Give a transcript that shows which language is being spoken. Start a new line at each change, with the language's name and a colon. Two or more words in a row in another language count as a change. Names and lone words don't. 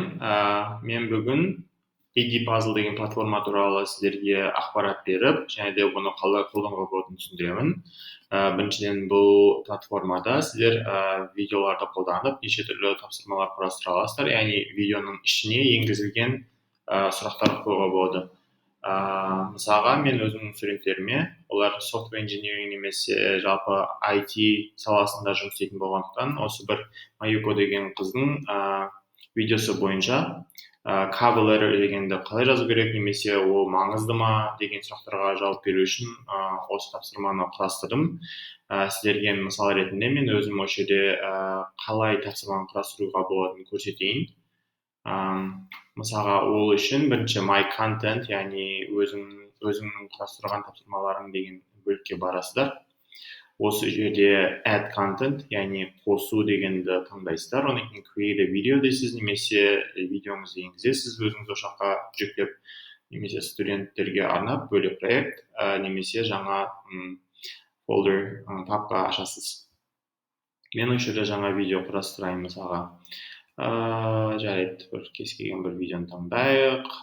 Kazakh: Мен бүгін Edypuzzle деген платформа туралы сіздерге ақпарат беріп, және де бұны қалай қолдануға болатынын түсіндіремін. Біріншіден, бұл платформада сіздер видеоларды қолданып, неше түрлі тапсырмалар құрастыра аласыздар, яғни видеоның ішіне енгізілген сұрақтар қоюға болады. Мысалға, мен өзімнің студенттеріме, олар
English: software engineering
Kazakh: немесе жалпы IT саласында жұмыс істейтін болғандықтан, осы бір Mayuko деген қыздың видеосы бойынша
English: cover letter
Kazakh: дегенді қалай жазу керек, немесе ол маңызды ма деген сұрақтарға жауап беру үшін осы тапсырманы құрастырдым. Сіздерге мысал ретінде мен өзім осы жерде қалай тапсырманы құрастыруға болатынын көрсетейін. Мысалға, ол үшін бірінші
English: my content,
Kazakh: яғни өзіңнің құрастырған тапсырмаларың деген бөлікке барасыздар. Осы жерде
English: add content,
Kazakh: яғни қосу дегенді таңдайсыздар. Одан кейін
English: create a video
Kazakh: дейсіз, немесе видеоңызды енгізесіз, өзіңіз осы жаққа жүктеп, немесе студенттерге арнап бөлек проект, немесе жаңа folder, папка ашасыз. Мен осы жерде жаңа видео құрастырайын мысалға. Жарайды, кез келген бір видеоны таңдайық.